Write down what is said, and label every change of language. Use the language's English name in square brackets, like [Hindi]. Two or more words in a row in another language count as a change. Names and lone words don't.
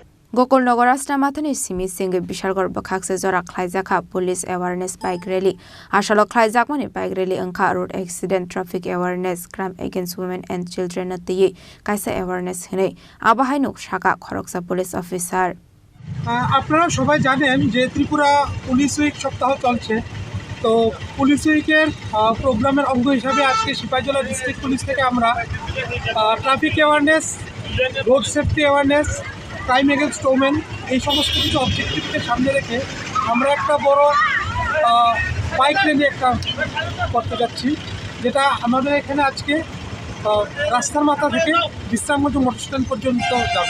[Kok Borok] गोकुलनगर राजनामाथनि सिमी सिंह बिशालगढ़ बखाकसे जरा खलाइजाखा [English] police awareness bike rally [Kok Borok] आशालो खलाइजाकमानि [English] bike rally [Kok Borok] अंखा [English] road accident traffic awareness crime against women and children [Kok Borok] नतियै कायसा एवारनेस हनै आबाहाय नुकसाका खरकसा [English] police officer [Bangla] আপনারা সবাই জানেন যে ত্রিপুরা [English] police week [Bangla] সপ্তাহ চলছে তো [English] police week program [Bangla] অঙ্গ হিসাবে আজকে সিপাহীজলা [English] district police [Bangla] থেকে আমরা [English] traffic awareness road safety awareness crime against women [Bangla] এই সমস্ত কিছু অবজেক্টিভকে সামনে রেখে আমরা একটা বড় [English] bike rally [Bangla] একটা করতে যাচ্ছি যেটা আমাদের এখানে আজকে রাস্তার মাথা থেকে বিশ্রামগঞ্জ [English] motor stand [Bangla] পর্যন্ত যাবে।